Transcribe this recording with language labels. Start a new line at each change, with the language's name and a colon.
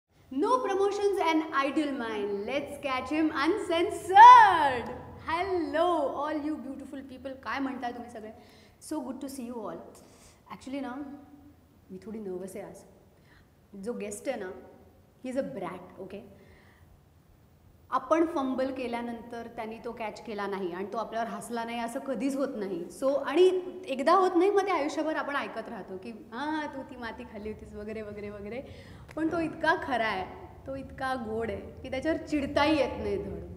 English: No promotions and idle mind. Let's catch him uncensored. Hello, all you beautiful people.
Marathi: काय म्हणताय तुम्ही सगळे?
English: So good to see you all.
Marathi: Actually ना, मी थोडी nervous आहे आज. जो गेस्ट आहे ना,
English: he is a brat, okay?
Marathi: आपण फंबल केल्यानंतर त्यांनी तो कॅच केला नाही आणि तो आपल्यावर हसला नाही असं कधीच होत नाही. सो आणि एकदा होत नाही मग ते आयुष्यभर आपण ऐकत राहतो की हां तू ती माती खाल्ली होतीस वगैरे वगैरे वगैरे. पण तो इतका खरा आहे, तो इतका गोड आहे की त्याच्यावर चिडताही येत नाही धड.